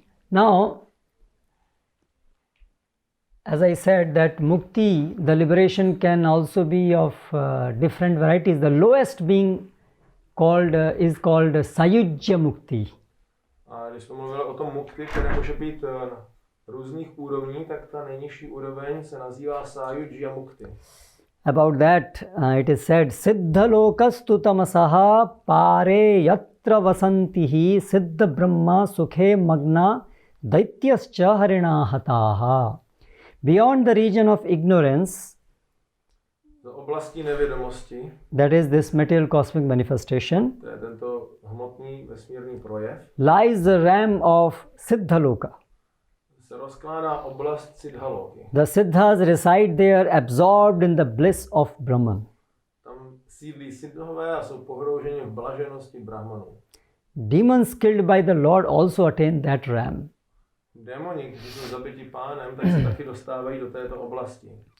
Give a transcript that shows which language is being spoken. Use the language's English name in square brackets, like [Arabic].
[English] Now, as I said, that mukti, the liberation can also be of different varieties. The lowest being called is called sayujya mukti. [Czech] A když jsme mluvili o tom mukti, které může být na různých úrovní, tak ta nejnižší úroveň se nazývá sayujya mukti. [English] About that, it is said, [Sanskrit] siddha lokastu tamasaha pare yatra vasantihi siddha brahma sukhe magna daityascha harinahataha. [English] Beyond the region of ignorance, [Czech] do oblasti nevědomosti, [English] that is this material cosmic manifestation, [Czech] to je tento hmotný vesmírný projev, [English] lies the realm of Siddhaloka. [Czech] Se rozkládá oblast Siddhaloky. [English] The Siddhas reside there absorbed in the bliss of Brahman. [Czech] Tam sídlí Siddhové a jsou pohrouženi v blaženosti Brahmanu. [English] Demons killed by the Lord also attain that realm. [Czech] Démoni, kteří jsou zabiti pánem, tak se taky dostávají do této oblasti.